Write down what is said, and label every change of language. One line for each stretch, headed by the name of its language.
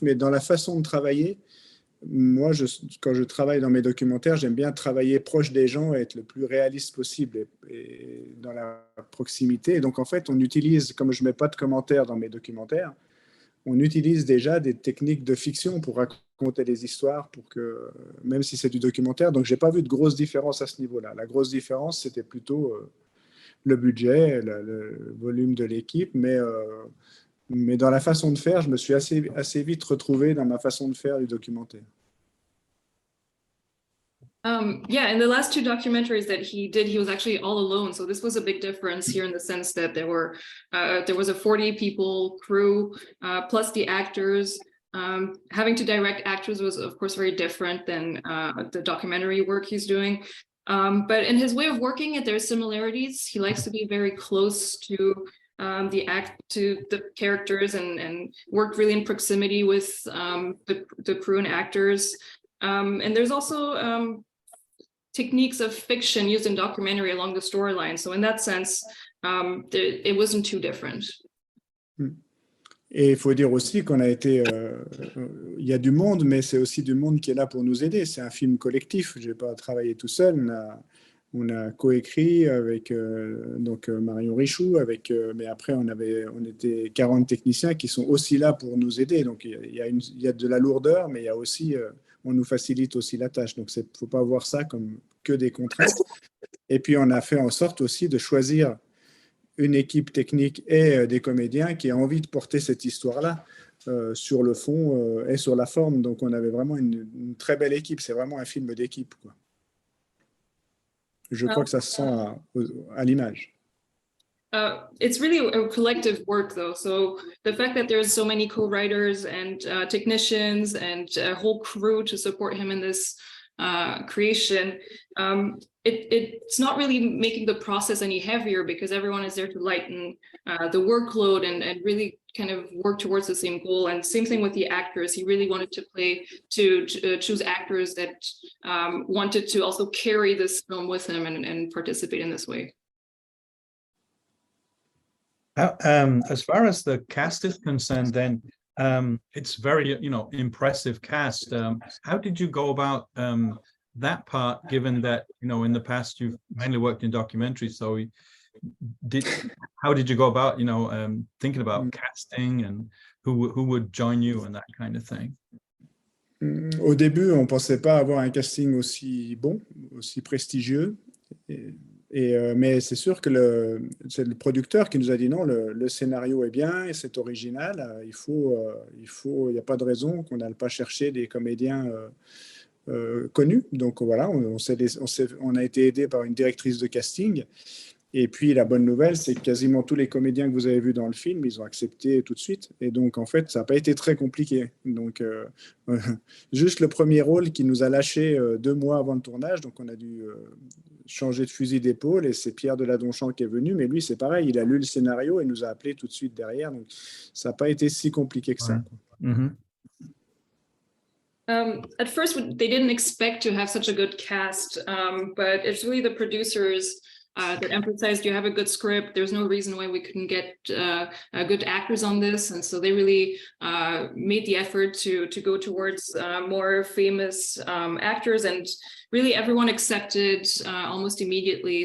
French: Mais dans la façon de travailler, moi, quand je travaille dans mes documentaires, j'aime bien travailler proche des gens et être le plus réaliste possible et dans la proximité. Et donc, en fait, on utilise, comme je ne mets pas de commentaires dans mes documentaires, on utilise déjà des techniques de fiction pour raconter des histoires, pour que, même si c'est du documentaire. Donc, je n'ai pas vu de grosse différence à ce niveau-là. La grosse différence, c'était plutôt le budget, le volume de l'équipe, mais dans la façon de faire, je me suis assez vite retrouvé dans ma façon de faire du documentaire.
English: Yeah, in the last two documentaries that he did, he was actually all alone. So this was a big difference here in the sense that there was a 40-people crew, plus the actors. Having to direct actors was, of course, very different than the documentary work he's doing. But in his way of working it, there's similarities. He likes to be very close to the characters and worked really in proximity with the crew and actors. And there's also techniques of fiction used in documentary along the storyline. So in that sense, it wasn't too different.
French: Et il faut dire aussi qu'on a été, il y a du monde, mais c'est aussi du monde qui est là pour nous aider. C'est un film collectif. Je n'ai pas travaillé tout seul. On a coécrit avec donc Marion Richoux, mais après on était 40 techniciens qui sont aussi là pour nous aider. Donc il y a de la lourdeur, mais il y a aussi, on nous facilite aussi la tâche. Donc il ne faut pas voir ça comme que des contraintes. Et puis on a fait en sorte aussi de choisir une équipe technique et des comédiens qui a envie de porter cette histoire-là sur le fond et sur la forme. Donc on avait vraiment une très belle équipe. C'est vraiment un film d'équipe, quoi. Je crois que ça se sent à l'image.
English: It's really a collective work, though. So the fact that there's so many co-writers and technicians and a whole crew to support him in this creation, it's not really making the process any heavier because everyone is there to lighten the workload and really kind of work towards the same goal. And same thing with the actors. He really wanted to choose actors that wanted to also carry this film with him and participate in this way. As far as the cast is concerned, then it's very, impressive cast. How did you go about that part, given that, in the past you've mainly worked in documentaries? So how did you go about, thinking about casting and who would join you and that kind of thing?
French: Au début, on ne pensait pas avoir un casting aussi bon, aussi prestigieux. Mais c'est sûr que c'est le producteur qui nous a dit non, le scénario est bien, et c'est original, il n'y a pas de raison qu'on n'aille pas chercher des comédiens connus. Donc voilà, on a été aidé par une directrice de casting. Et puis la bonne nouvelle, c'est que quasiment tous les comédiens que vous avez vus dans le film, ils ont accepté tout de suite. Et donc en fait, ça n'a pas été très compliqué. Donc juste le premier rôle qui nous a lâché 2 mois avant le tournage, donc on a dû changer de fusil d'épaule, et c'est Pierre Deladonchamp qui est venu, mais lui c'est pareil, il a lu le scénario et nous a appelé tout de suite derrière, donc ça n'a pas été si compliqué que ça. Mm-hmm.
English: At first, they didn't expect to have such a good cast, but it's really the producers that emphasized you have a good script. There's no reason why we couldn't get good actors on this, and so they really made the effort to go towards more famous actors, and really everyone accepted almost immediately.